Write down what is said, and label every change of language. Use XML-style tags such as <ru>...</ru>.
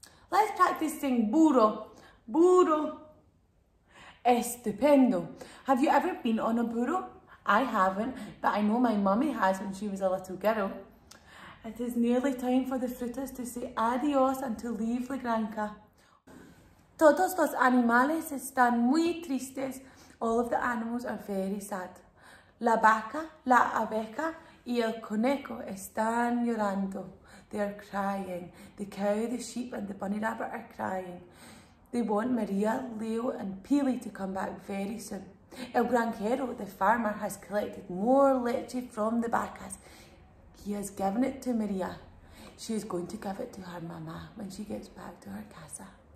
<en>Let's practice saying burro. Burro. Estupendo. Have you ever been on a burro? I haven't, but I know my mummy has when she was a little girl. It is nearly time for the frutas to say adios and to leave la granja.</en> <es>Todos los animales están muy tristes.</es> <en>All of the animals are very sad.</en> <es>La vaca, la abeja y el conejo están llorando.</es> <en>They are crying. The cow, the sheep and the bunny rabbit are crying. They want Maria, Leo and Pili to come back very soon.</en> <es>El granjero,</es> <en>the farmer, has collected more leche from the vacas. He has given it to Maria. She is going to give it to her mama when she gets back to her casa.</en>